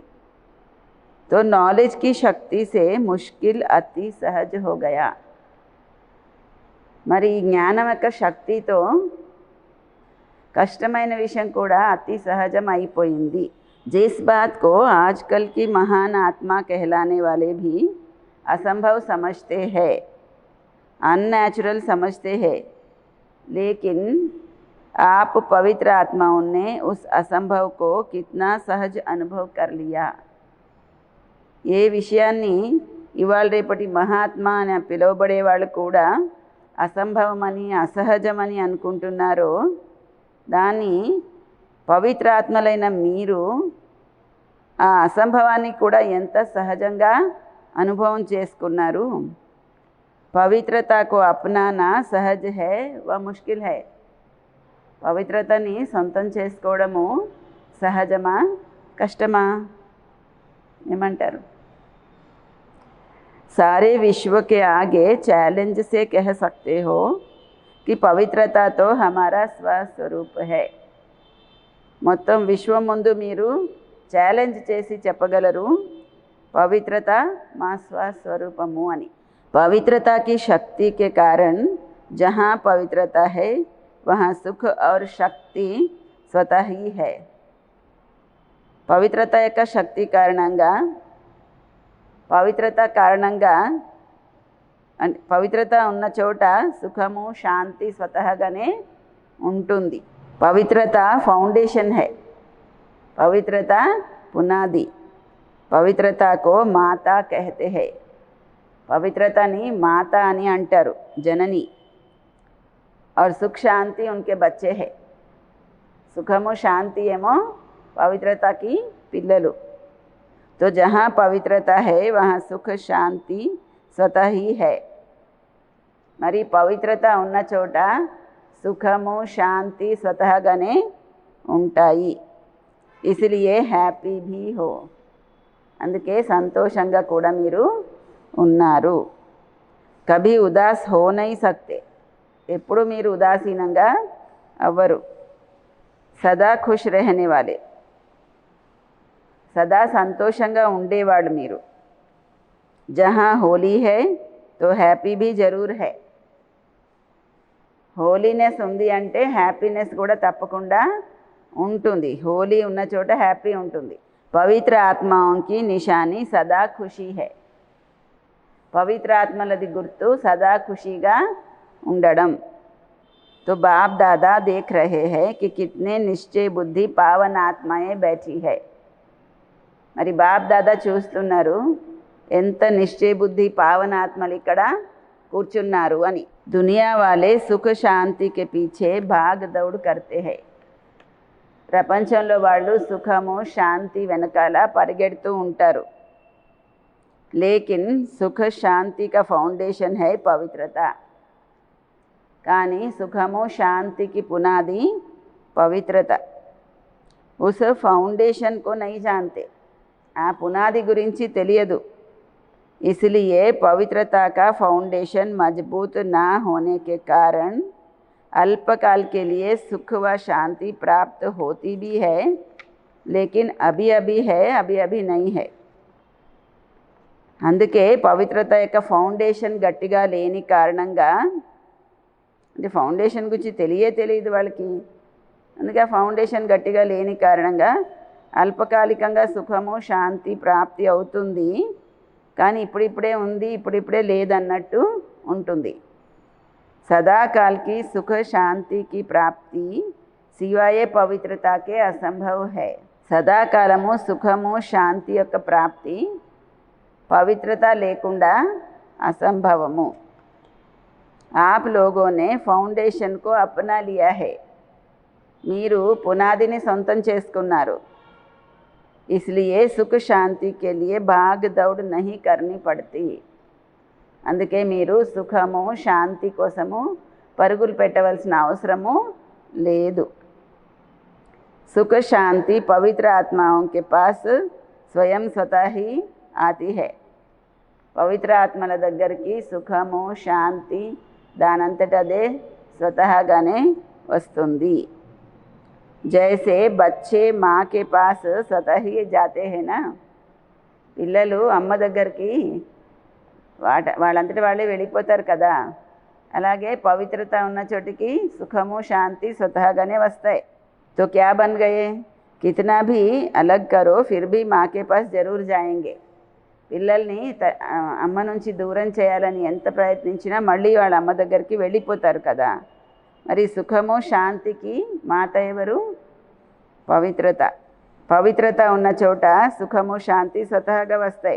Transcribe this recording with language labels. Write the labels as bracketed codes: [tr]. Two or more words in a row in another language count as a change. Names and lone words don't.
[hi] तो नॉलेज की शक्ति से मुश्किल अति सहज हो गया. [te] మరి ఈ జ్ఞానం యొక్క శక్తితో కష్టమైన విషయం కూడా అతి సహజం అయిపోయింది. [hi] जिस बात को आजकल की महान आत्मा कहलाने वाले भी असंभव समझते हैं, अननेचुरल समझते हैं, लेकिन आप पवित्र आत्माओं ने उस असंभव को कितना सहज अनुभव कर लिया. [te] ఏ విషయాన్ని ఇవాళ రేపటి మహాత్మా అని పిలువబడే వాళ్ళు కూడా అసంభవమని అసహజమని అనుకుంటున్నారో దాన్ని పవిత్రాత్మలైన మీరు ఆ అసంభవాన్ని కూడా ఎంత సహజంగా అనుభవం చేసుకున్నారు. [hi] पवित्रता को अपनाना सहज है व मुश्किल है. [te] పవిత్రతని సొంతం చేసుకోవడము సహజమా కష్టమా ఏమంటారు? [hi] सारे विश्व के आगे चैलेंज से कह सकते हो कि पवित्रता तो हमारा स्वस्वरूप है. [te] మొత్తం విశ్వం ముందు మీరు ఛాలెంజ్ చేసి చెప్పగలరు పవిత్రత మా స్వస్వరూపము అని. [hi] पवित्रता की शक्ति के कारण जहाँ पवित्रता है वहाँ सुख और शक्ति स्वतः ही है. [te] పవిత్రత యొక్క శక్తి కారణంగా అంటే పవిత్రత ఉన్న చోట సుఖము శాంతి స్వతహాగానే ఉంటుంది. [hi] पवित्रता फाउंडेशन है. [te] పవిత్రత పునాది. [hi] पवित्रता को माता कहते हैं. [te] పవిత్రతని మాత అని అంటారు, జనని. [hi] और सुख शांति उनके बच्चे है. [te] సుఖము శాంతి ఏమో పవిత్రతకి పిల్లలు. [hi] तो जहाँ पवित्रता है वहाँ सुख शांति स्वतः ही है. [te] మరి పవిత్రత ఉన్న చోట సుఖము శాంతి స్వతహాగానే ఉంటాయి. [hi] इसलिए హ్యాపీ भी हो. [te] అందుకే సంతోషంగా కూడా మీరు ఉన్నారు. [hi] कभी उदास हो नहीं सकते. [te] ఎప్పుడు మీరు ఉదాసీనంగా అవ్వరు. [hi] सदा खुश रहने वाले. [te] సదా సంతోషంగా ఉండేవాళ్ళు మీరు. [hi] जहाँ होली है तो हैप्पी भी ज़रूर है. [te] హోలీనెస్ ఉంది అంటే హ్యాపీనెస్ కూడా తప్పకుండా ఉంటుంది. హోలీ ఉన్న చోట హ్యాపీ ఉంటుంది. [hi] पवित्र आत्मा की निशानी सदा खुशी है. [te] పవిత్ర ఆత్మలది గుర్తు సదా ఖుషీగా ఉండడం. [hi] तो बाप दादा देख रहे हैं कि कितने निश्चय बुद्धि पावन आत्माएं बैठी है. [te] మరి బాప్ దాదా చూస్తున్నారు ఎంత నిశ్చయ బుద్ధి పావన ఆత్మలు ఇక్కడ కూర్చున్నారు అని. [hi] दुनिया वाले सुख शांति के पीछे भाग दौड़ करते हैं. [te] ప్రపంచంలో వాళ్ళు సుఖము శాంతి వెనకాల పరిగెడుతూ ఉంటారు. [hi] लेकिन सुख शांति का फाउंडेशन है पवित्रता. [te] కానీ సుఖము శాంతికి పునాది పవిత్రత. [hi] उस फाउंडेशन को नहीं जानते. [te] ఆ పునాది గురించి తెలియదు. [hi] इसलिए पवित्रता का फाउंडेशन मजबूत ना होने के कारण अल्पकाल के लिए सुख व शांति प्राप्त होती भी है, लेकिन अभी अभी है, अभी अभी नहीं है. [te] అందుకే పవిత్రత యొక్క ఫౌండేషన్ గట్టిగా లేని కారణంగా, అంటే ఫౌండేషన్ గురించి తెలియదు వాళ్ళకి. అందుకే ఆ ఫౌండేషన్ గట్టిగా లేని కారణంగా అల్పకాలికంగా సుఖము శాంతి ప్రాప్తి అవుతుంది, కానీ ఇప్పుడిప్పుడే ఉంది, ఇప్పుడిప్పుడే లేదన్నట్టు ఉంటుంది. [hi] सदाकाल की सुख शांति की प्राप्ति सिवाय पवित्रता के असंभव है. [te] సదాకాలము సుఖము శాంతి యొక్క ప్రాప్తి పవిత్రత లేకుండా असंभवमु. [hi] आप लोगों ने फाउंडेशन को अपना लिया है. [te] మీరు పునాదిని సొంతం చేసుకున్నారు. [hi] इसलिए सुख शांति के लिए भाग दौड़ नहीं करनी पड़ती. [te] అందుకే మీరు సుఖము శాంతి కోసము పరుగులు పెట్టవలసిన అవసరము లేదు. [hi] सुख शांति पवित्र आत्माओं के पास स्वयं स्वतः ही आती है. [te] పవిత్ర ఆత్మల దగ్గరికి సుఖము శాంతి దానంతటదే స్వతహాగానే వస్తుంది. [hi] जैसे बच्चे माँ के पास स्वतः ही जाते हैं ना. [te] పిల్లలు అమ్మ దగ్గరికి వాళ్ళంతటి వాళ్ళే వెళ్ళిపోతారు కదా. అలాగే పవిత్రత ఉన్న చోటికి సుఖము శాంతి స్వతహాగానే వస్తాయి. [hi] तो क्या बन गए? कितना भी अलग करो फिर भी माँ के पास जरूर जाएंगे. [te] పిల్లల్ని అమ్మ నుంచి దూరం చేయాలని ఎంత ప్రయత్నించినా మళ్ళీ వాళ్ళ అమ్మ దగ్గరికి వెళ్ళిపోతారు కదా. మరి సుఖము శాంతికి మాత ఎవరు? పవిత్రత. పవిత్రత ఉన్న చోట సుఖము శాంతి స్వతహాగా వస్తాయి.